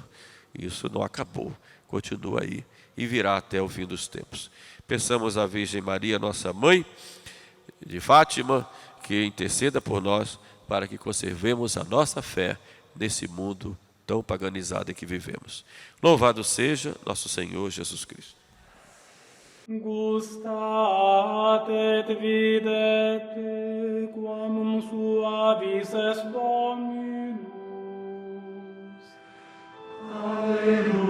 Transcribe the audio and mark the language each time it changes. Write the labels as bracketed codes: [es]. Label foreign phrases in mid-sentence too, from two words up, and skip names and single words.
[pt] Isso não acabou, continua aí e virá até o fim dos tempos. Peçamos à Virgem Maria, nossa Mãe de Fátima, que interceda por nós para que conservemos a nossa fé nesse mundo tão paganizado em que vivemos. Louvado seja nosso Senhor Jesus Cristo. [la] Gustate et videte quam suavis est Dominus. Alleluia.